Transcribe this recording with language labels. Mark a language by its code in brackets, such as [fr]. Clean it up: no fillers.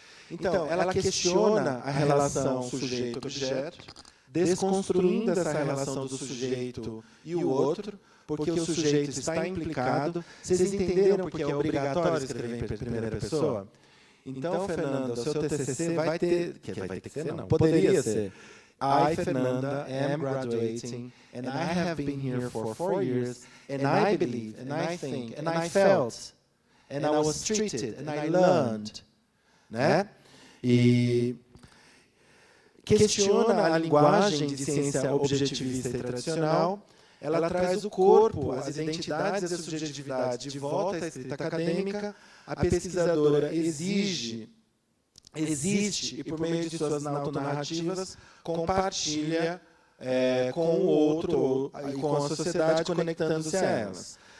[pt] Então, ela questiona a relação sujeito-objeto, desconstruindo essa relação do sujeito e o outro, porque o sujeito está implicado. Vocês entenderam porque é obrigatório escrever em primeira pessoa? Então, Fernanda, o seu TCC vai ter que ser, não, poderia ser. [en] I, Fernanda, am graduating, and I have been here for 4 years, and I believe, and I think, and I felt, and I was treated, and I learned. [pt] Né? E questiona a linguagem de ciência objetivista e tradicional. Ela traz o corpo, as identidades e a subjetividade de volta à escrita acadêmica. A pesquisadora existe, e por meio de suas autonarrativas, compartilha com o outro e com a sociedade, conectando-se a elas.